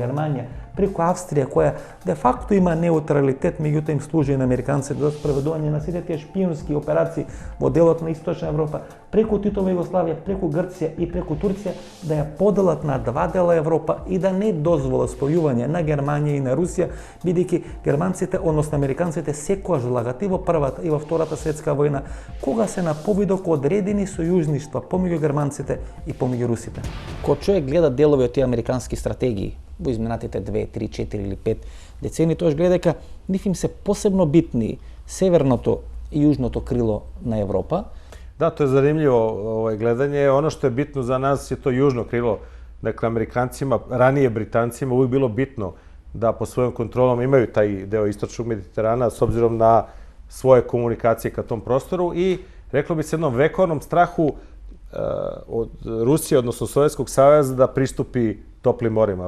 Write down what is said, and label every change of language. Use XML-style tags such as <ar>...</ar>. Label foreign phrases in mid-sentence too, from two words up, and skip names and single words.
<mk>Германија, преку Австрија, која де факто има неутралитет, меѓутоа им служи на американците за спроведување на сите тие шпиунски операции во делот на Источна Европа, преку Титова Југославија, преку Грција и преку Турција, да ја поделат на два дела Европа и да не дозволат спојување на Германија и на Русија, бидејќи германците, односно американците, секогаш влагат и во Првата и во Втората светска војна, кога се на повидок одредени сојузништва помеѓу германците и помеѓу русите. Кога човек гледа делови од тие американски стратегии во изминатите 2, 3, 4 или 5 децени, тоаш гледа дека нив им се посебно битни северното и јужното крило на Европа.</mk> <sr>Да, to je zanimljivo gledanje. Ono što je bitno za nas je to južno krilo. Dakle, Amerikancima, ranije Britancima, uvijek bilo bitno da po svojom kontrolom imaju taj deo istočnog Mediterana s obzirom na svoje komunikacije ka tom prostoru i reklo bi se jednom vekovnom strahu od Rusije, odnosno Sovjetskog saveza da pristupi toplim morima.</sr>